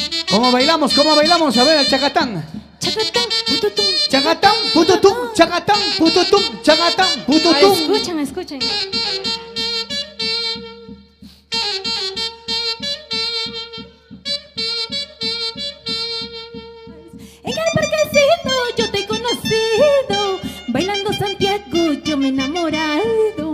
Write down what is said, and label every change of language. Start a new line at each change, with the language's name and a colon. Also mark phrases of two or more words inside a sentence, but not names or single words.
Spanish: ¿Cómo bailamos? ¿Cómo bailamos? A ver, el chacatán. Chacatán, pututum. Chacatán, pututum, chacatán, pututum, chacatán, pututum. Escuchen, escuchen. En el parquecito yo te he conocido, bailando Santiago yo me he enamorado.